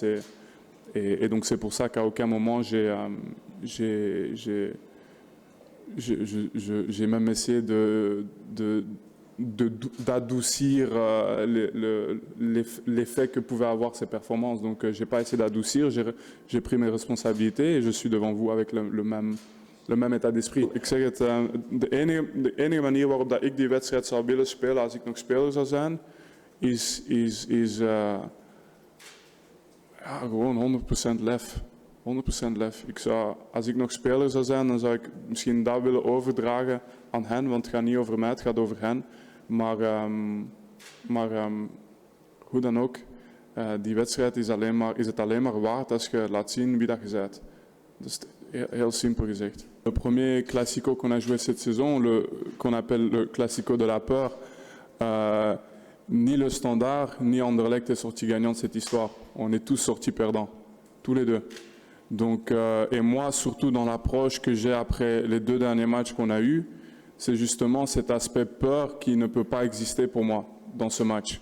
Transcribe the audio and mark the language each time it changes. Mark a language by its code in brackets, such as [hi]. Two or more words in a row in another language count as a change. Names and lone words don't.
[fr] Et donc c'est pour ça qu'à aucun moment j'ai même essayé d'adoucir l'effet que pouvaient avoir ces performances. Donc, j'ai pas essayé d'adoucir, j'ai pris mes responsabilités et je suis devant vous avec le même état d'esprit. [nl] Ik zeg het, de enige manier waarop dat ik die wedstrijd zou willen spelen als ik nog speler zou zijn, is gewoon 100% lef. 100% lef. Als ik nog speler zou zijn, dan zou ik misschien dat willen overdragen aan hen, want het gaat niet over mij, het gaat over hen. Maar hoe dan ook, die wedstrijd is het alleen maar waard als je laat zien wie dat je bent. Dat is heel simpel gezegd. [fr] Le premier classico qu'on a joué cette saison, qu'on appelle le classico de la peur, ni le Standard ni Anderlecht est sorti gagnant de cette histoire. On est tous sortis perdants, tous les deux. Donc, et moi, surtout dans l'approche que j'ai après les deux derniers matchs qu'on a eus, c'est justement cet aspect peur qui ne peut pas exister pour moi dans ce match.